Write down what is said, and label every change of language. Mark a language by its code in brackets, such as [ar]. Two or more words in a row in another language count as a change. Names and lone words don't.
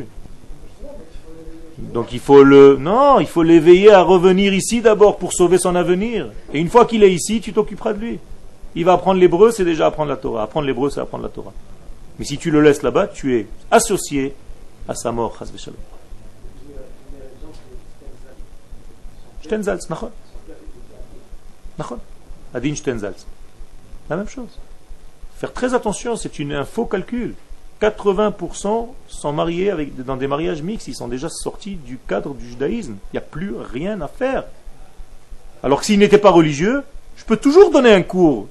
[fr] Donc il faut l'éveiller à revenir ici d'abord pour sauver son avenir. Et une fois qu'il est ici, tu t'occuperas de lui. Il va apprendre l'hébreu, c'est déjà apprendre la Torah. Apprendre l'hébreu, c'est apprendre la Torah. Mais si tu le laisses là-bas, tu es associé à sa mort. Shtenzalz, nachon. Nachon. Adin Shtenzalz. La même chose. Faire très attention, c'est un faux calcul. 80% sont mariés dans des mariages mixtes, ils sont déjà sortis du cadre du judaïsme. Il n'y a plus rien à faire. Alors que s'il n'était pas religieux, je peux toujours donner un cours.